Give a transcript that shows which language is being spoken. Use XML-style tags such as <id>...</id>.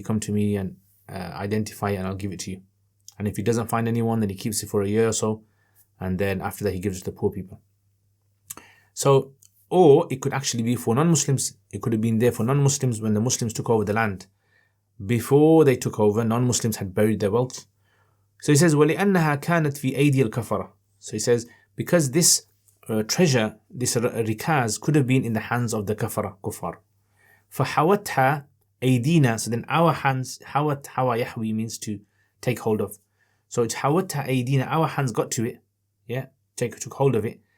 <en>Come to me and identify it and I'll give it to you. And if he doesn't find anyone, then he keeps it for a year or so. And then after that, he gives it to the poor people. So, or it could actually be for non-Muslims. It could have been there for non-Muslims when the Muslims took over the land. Before they took over, non-Muslims had buried their wealth. So he says,</en> <ar>وَلِأَنَّهَا كَانَتْ فِي أَيْدِي الْكَفَرَةِ.</ar> <en>So he says, because this treasure, this rikaz, could have been in the hands of the kuffar.</en> <ar>فَحَوَتْهَا أَيْدِينَا.</ar> <en>So then our hands,</en> <ar>حَوَتْ, حَوَى يَحْوِي</ar> <en>means to take hold of. So it's</en> <ar>حَوَتْهَا أَيْدِينَا.</ar> <en>Our hands got to it. Yeah, took hold of it.</en>